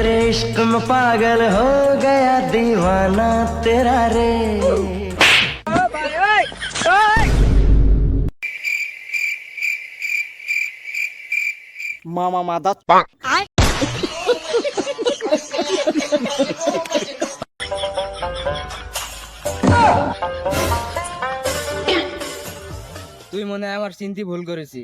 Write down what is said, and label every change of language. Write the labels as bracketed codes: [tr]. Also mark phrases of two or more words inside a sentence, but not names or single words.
[hi] इश्क में पागल हो गया दीवाना तेरा रे। মামা মাদা [bn] তুই মনে হয় আমার চিন্তি ভুল করেছিস।